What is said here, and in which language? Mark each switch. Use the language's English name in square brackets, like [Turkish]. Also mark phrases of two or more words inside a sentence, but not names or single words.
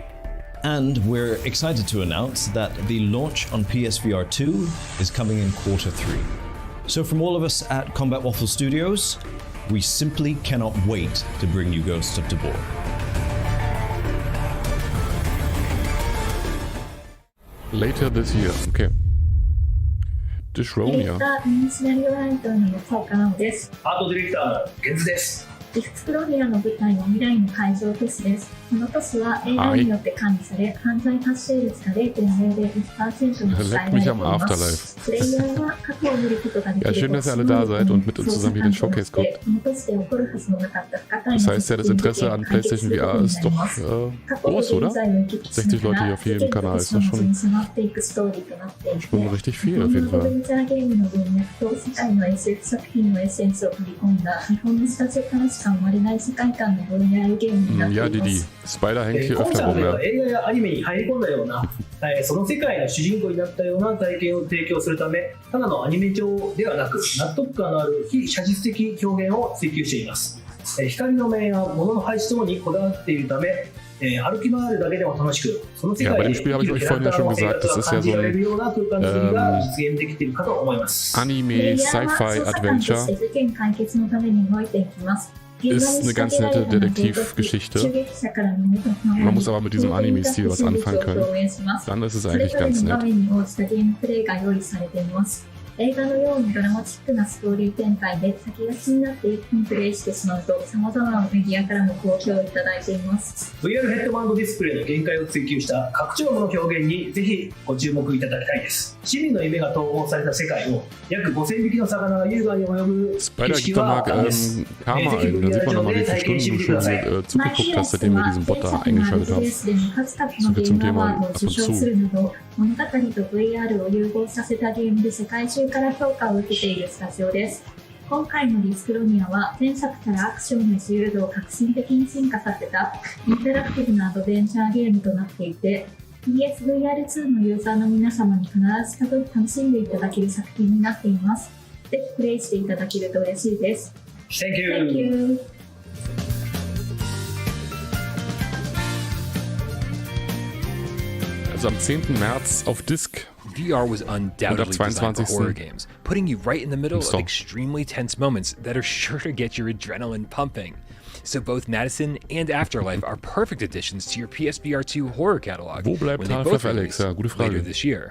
[English] And we're excited to announce that the launch on PSVR2 is coming in Q3. So from all of us at Combat Waffle Studios, we simply cannot wait to bring you Ghosts of Tabor. Later this year, okay. Dishronia. [Japanese] アートディレクターのゲンズです。エクスプロリアの舞台は未来の海上都市です。この都市は AI によって管理され、犯罪発生率が 0.001% に抑えられています。プレイヤーは過去を見ることができる。 [German] Ja, schön, dass ihr alle da seid und mit uns zusammen hier den Showcase guckt. Das heißt ja, das Interesse an PlayStation VR ist doch groß, oder? 60 Leute hier auf jedem Kanal, ist das schon richtig viel auf jeden Fall. Ja, die Spider hängt hier öfter rum, ja. [Japanese] 映画やアニメに入り込んだような、その世界の主人公になったような体験を提供するため、ただのアニメ上ではなく、納得感のある非写実的表現を追求しています。光の面や物の配置等にこだわっているため、歩き回るだけでも楽しく、その世界で生きるキャラクターの映画が感じられるような空間作りが実現できているかと思います。 [English] Anime, Sci-Fi, Adventure. [German] Ist eine ganz nette Detektivgeschichte. Man muss aber mit diesem Anime-Stil was anfangen können. Dann ist es eigentlich ganz nett. [Japanese] 映画のようにドラマチックなストーリー展開で先が気になって一気にプレイしてしまうと様々なメディアからも好評をいただいています。 VR ヘッドバンドディスプレイの限界を追求した拡張度の表現にぜひご注目いただきたいです。市民の夢が統合された世界を約5000匹の魚が優雅に泳ぐ景色は圧巻です。 [German] Karma ein. Da sieht man nochmal, wie viele Stunden du schon zugeguckt hast, seitdem wir diesen Bot da eingeschaltet haben. So viel zum Thema ab und zu. [Japanese] 物語と VR を融合させたゲームで世界中から評価を受けているスタジオです。今回のディスクロニアは前作からアクションや自由度を革新的に進化させたインタラクティブなアドベンチャーゲームとなっていて PSVR2 のユーザーの皆様に必ず楽しんでいただける作品になっています。ぜひプレイしていただけると嬉しいです。 [English] Thank you. [German] Also am 10. März auf Disc. [English] VR was undoubtedly designed for horror games, putting you right in the middle of extremely tense moments that are sure to get your adrenaline pumping. So both Madison and Afterlife are perfect additions to your PSVR2 horror catalog when they both release later this year.